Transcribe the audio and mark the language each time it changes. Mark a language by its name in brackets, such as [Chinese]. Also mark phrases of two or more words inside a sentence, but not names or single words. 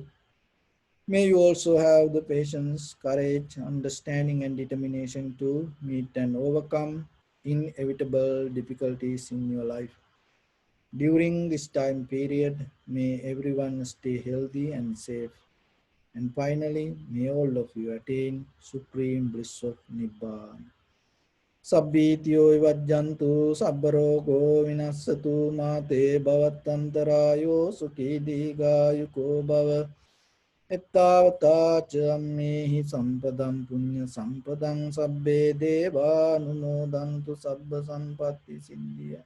[English] May you also have the patience, courage, understanding, and determination to meet and overcome inevitable difficulties in your life. During this time period, may everyone stay healthy and safe. And finally, may all of you attain supreme bliss of Nibbana. [Pali] Sabbityo vijjantu sabbarogo vinassatu mate bhavatantarayo sukhi digayuko bhava. Ettavata cammehi sampadam punya sampadam sabbe deva anumodantu sabba sampatti siddhya.